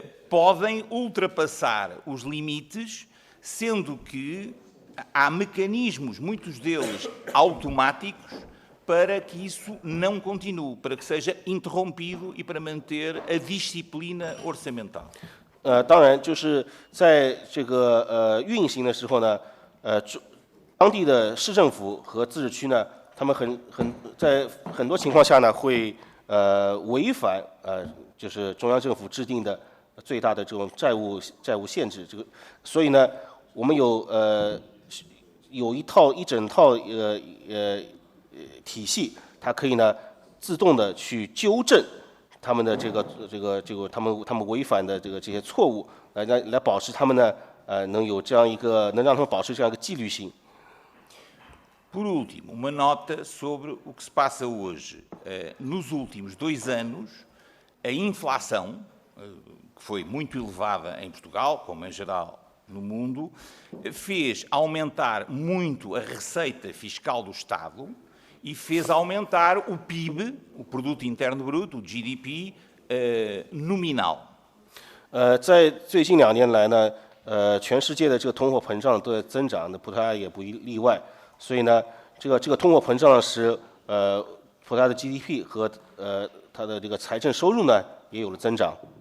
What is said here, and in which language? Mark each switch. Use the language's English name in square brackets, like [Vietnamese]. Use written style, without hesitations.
[Portuguese] podem ultrapassar os limites, sendo que há mecanismos, muitos deles automáticos, para que isso não continue, para que seja interrompido e para manter a disciplina orçamental. [Chinese] 当然，就是在这个运行的时候呢，当地的市政府和自治区呢，他们在很多情况下呢会违反就是中央政府制定的最大的这种债务限制。这个，所以呢，我们有一整套体系，它可以呢自动的去纠正他们的他们违反的这些错误，来保持他们呢能有这样一个能让他们保持这样一个纪律性。 [Portuguese] Por último, uma nota sobre o que se passa hoje. Nos últimos 2 anos, a inflação, que foi muito elevada em Portugal, como em geral no mundo, fez aumentar muito a receita fiscal do Estado e fez aumentar o PIB, o Produto Interno Bruto, o GDP, nominal. [Chinese] 在最近2年来呢，全世界的这个通货膨胀的增长呢，葡萄牙也不例外。所以呢，这个通货膨胀使葡萄牙的 GDP 和它的这个财政收入呢也有了增长。